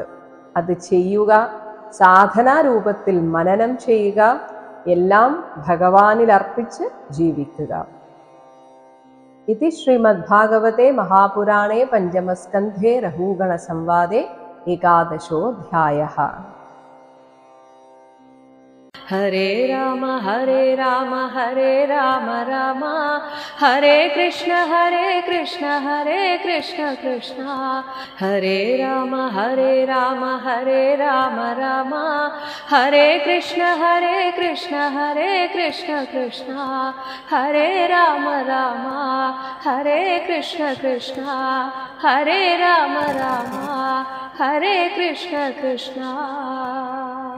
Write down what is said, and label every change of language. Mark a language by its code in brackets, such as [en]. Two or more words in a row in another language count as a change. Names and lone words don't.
[ml] അത് ചെയ്യുക, സാധനാരൂപത്തിൽ മനനം ചെയ്യുക, എല്ലാം ഭഗവാനിൽ അർപ്പിച്ച് ജീവിക്കുക. [sa] ഇതി ശ്രീമദ്ഭാഗവതേ മഹാപുരാണേ പഞ്ചമസ്കന്ധേ രഘുഗണ സംവാദേ ഏകാദശോऽധ്യായഃ. हरे राम हरे राम हरे राम राम हरे कृष्ण हरे कृष्ण कृष्ण हरे राम हरे राम राम हरे कृष्ण कृष्ण कृष्ण हरे राम हरे कृष्ण कृष्ण हरे राम हरे कृष्ण कृष्ण.